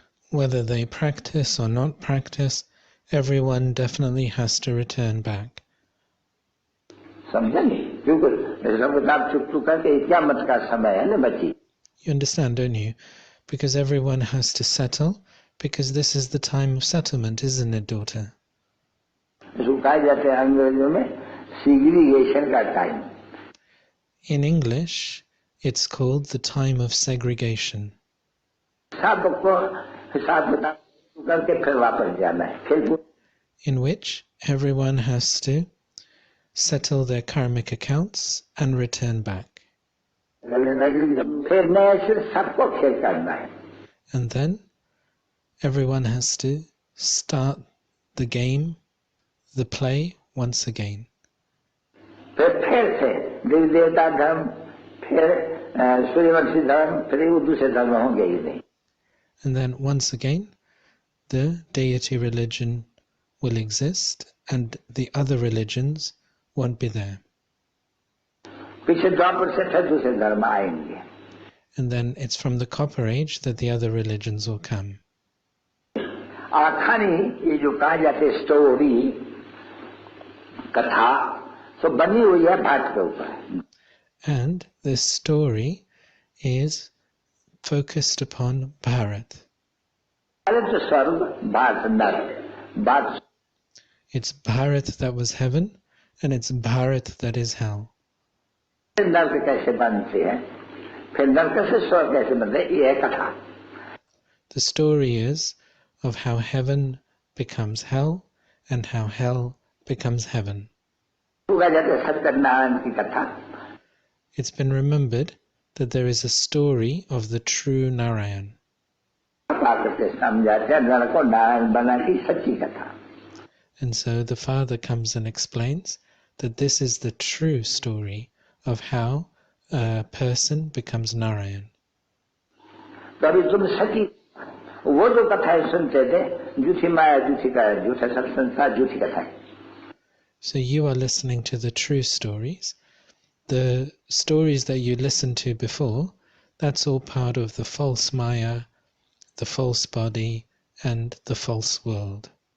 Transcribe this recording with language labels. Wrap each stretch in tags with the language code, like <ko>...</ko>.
<en>Whether they practice or not practice, everyone definitely has to return back. You understand, don't you? Because everyone has to settle, Because this is the time of settlement, isn't it, daughter?</en> <hi>इसको कहा जाता है अंग्रेजों में segregation का time.</hi> <en>In English, it's called the time of segregation.</en> <hi>सबको हिसाब किताब करके फिर वापस जाना है, फिर</hi> <en>in which everyone has to settle their karmic accounts and return back.</en> <hi>फिर नए सिर सबको खेल करना है.</hi> <en>And then everyone has to start the game, the play once again.</en> <hi>फिर से देवी देवता धर्म, फिर सूर्यवंशी धर्म, फिर वो दूसरे धर्म होंगे ही नहीं.</hi> <en>And then once again, the deity religion will exist and the other religions won't be there.</en> <hi>पीछे द्वापर से फिर दूसरे धर्म आएंगे.</hi> <en>And then it's from the Copper Age that the other religions will come.</en> <hi>आखानी ये जो कहा जाते स्टोरी कथा सब बनी हुई है भारत के ऊपर.</hi> <en>And this story is focused upon Bharat.</en> <hi>Bharat स्वर्ग, भारत नरक, Bharat.</hi> <en>It's Bharat that was heaven and it's Bharat that is hell.</en> <hi>नरक कैसे बनते हैं, फिर नरक से स्वर्ग कैसे बनते हैं, ये है कथा.</hi> <en>The story is of how heaven becomes hell and how hell becomes heaven.</en> <hi>कहा जाता है सत्यनारायण की कथा.</hi> <en>It's been remembered that there is a story of the true Narayan.</en> <hi>समझाते हैं नरक को नारायण बना की सच्ची कथा.</hi> <en>And so the Father comes and explains that this is the true story of how a person becomes Narayan.</en> <hi>कभी तुम सच्ची वो जो कथाएं सुनते थे, झूठी माया, झूठी का झूठा सब संसार, झूठी कथाएं.</hi> <en>So you are listening to the true stories. The stories that you listened to before, that's all part of the false Maya, the false body, and the false world.</en>